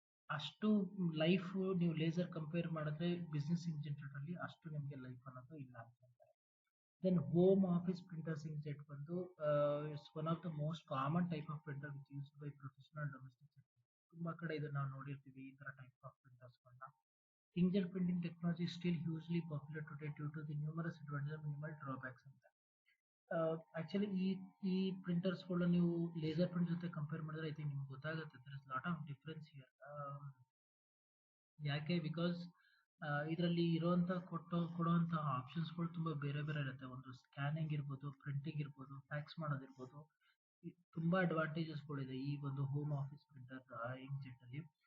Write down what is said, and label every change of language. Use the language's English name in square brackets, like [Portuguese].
[Kannada] ಅಷ್ಟು ಲೈಫು ನೀವು laser compare ಮಾಡಿದ್ರೆ ಬಿಸ್ನೆಸ್ ಇಂಜಿನಿಯರಲ್ಲಿ ಅಷ್ಟು ನಿಮಗೆ ಲೈಫ್ ಅನ್ನೋದು ಇಲ್ಲ ಅಂತ ಹೇಳ್ತಾರೆ. [English] Then home office printers inkjet ಬಂದು it's one of the most common type of printer which use by professional domestic sector. [Kannada] ತುಂಬ ಕಡೆ ಇದನ್ನು ನಾವು ನೋಡಿರ್ತೀವಿ ಈ ಥರ type of ಪ್ರಿಂಟರ್ಸ್ಗಳನ್ನ. [English] Inkjet printing technology is still hugely popular today due to the numerous advantages and minimal drawbacks ಅಂತ. [Kannada] Actually ಈ ಪ್ರಿಂಟರ್ಸ್ಗಳು ನೀವು ಲೇಸರ್ ಪ್ರಿಂಟ್ ಜೊತೆ ಕಂಪೇರ್ ಮಾಡಿದ್ರೆ ಐ ಥಿಂಕ್ ನಿಮ್ಗೆ ಗೊತ್ತಾಗುತ್ತೆ [English] There is lot of difference here. [Kannada] ಯಾಕೆ? ಬಿಕಾಸ್ ಇದರಲ್ಲಿ ಇರೋವಂಥ ಕೊಡುವಂಥ ಆಪ್ಷನ್ಸ್ಗಳು ತುಂಬ ಬೇರೆ ಬೇರೆ ಇರುತ್ತೆ. ಒಂದು ಸ್ಕ್ಯಾನಿಂಗ್ ಇರ್ಬೋದು, ಪ್ರಿಂಟಿಂಗ್ ಇರ್ಬೋದು, ಫ್ಯಾಕ್ಸ್ ಮಾಡೋದಿರ್ಬೋದು, ತುಂಬ ಅಡ್ವಾಂಟೇಜಸ್ಗಳಿದೆ ಈ ಒಂದು ಹೋಮ್ ಆಫೀಸ್ ಪ್ರಿಂಟರ್ ಇಂಕ್ಜೆಟ್ಟಲ್ಲಿ.